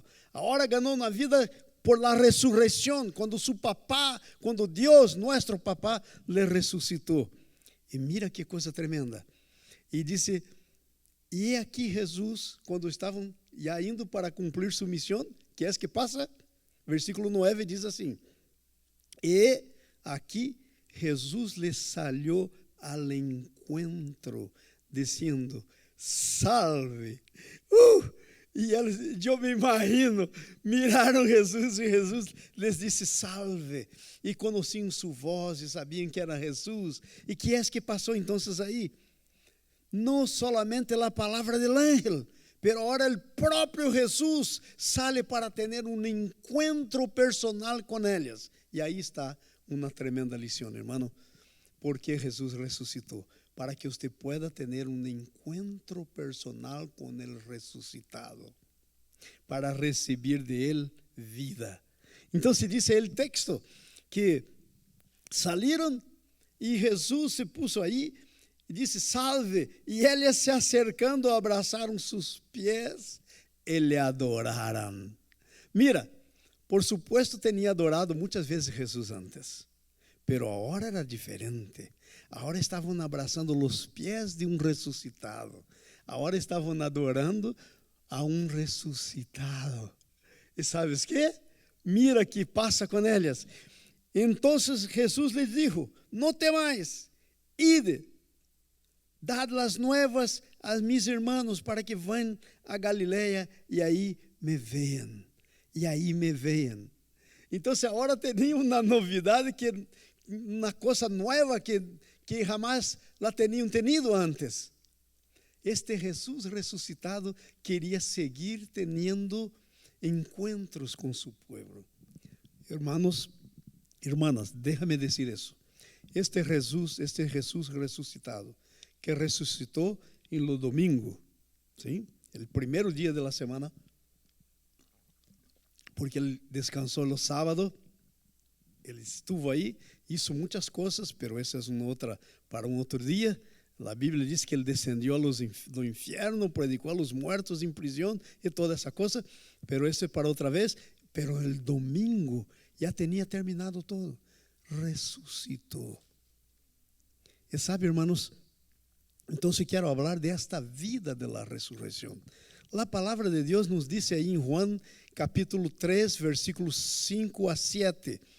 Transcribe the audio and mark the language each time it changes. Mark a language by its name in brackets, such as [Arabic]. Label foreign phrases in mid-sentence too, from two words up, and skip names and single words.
[Portuguese] Agora ganhou uma vida [Spanish] por la [Portuguese] ressurreição, quando su papá, quando Deus, nosso papá, le ressuscitou. E mira que coisa tremenda. E disse: "E aqui Jesus, quando estavam já indo para cumprir sua missão, que é que passa?" Versículo 9 diz assim: "E aqui Jesus lhes [Spanish] salió al encuentro, [Portuguese] dizendo: salve." E eles, eu me imagino, miraram Jesus, e Jesus lhes disse: salve. E conheciam sua voz e sabiam que era Jesus. E que é que passou então aí? Não solamente a palavra do ángel, [Spanish] pero ahora el [Portuguese] próprio Jesus sale para ter encontro personal com eles. E aí está uma tremenda lição, hermano. Porque Jesus ressuscitou? Para que você pueda ter encontro personal com el ressuscitado, para receber de ele vida. Então, se diz o texto que saíram e Jesus [Spanish] se puso [Portuguese] aí e disse: salve. E eles, se acercando, abraçaram seus pés e le adoraram. [Spanish] Mira, por supuesto, [Portuguese] tinha adorado muitas vezes Jesus antes, pero agora era diferente. Agora estavam abraçando os pés de ressuscitado. Agora estavam adorando a ressuscitado. E sabes que? Mira que passa com eles. Então Jesus lhes dijo: não temais, ide, [Spanish] dad las nuevas a mis [Portuguese] irmãos, para que vão a Galileia e aí me vejam. E aí me vejam. Então, agora tem uma novidade, uma coisa nova que jamais la tinham tenido antes. Este Jesus ressuscitado queria seguir tendo encontros com seu povo. [Spanish] Hermanos, hermanas, déjame [Portuguese] dizer isso. Este Jesus ressuscitado, que ressuscitou em lo domingo, ¿sí? El primeiro dia da semana, porque ele descansou no sábado. Ele estuvo aí, hizo muitas coisas, pero essa é para um outro dia. A Bíblia diz que ele descendió do inferno, predicou [Spanish] a los muertos [Portuguese] em prisão e toda essa coisa, pero isso é para outra vez. [Spanish] Pero el domingo [Portuguese] já tinha terminado todo, ressuscitou. E sabe, irmãos, então quero falar desta vida da ressurreição. A palavra de Deus nos diz aí em Juan capítulo 3, versículos 5 a 7.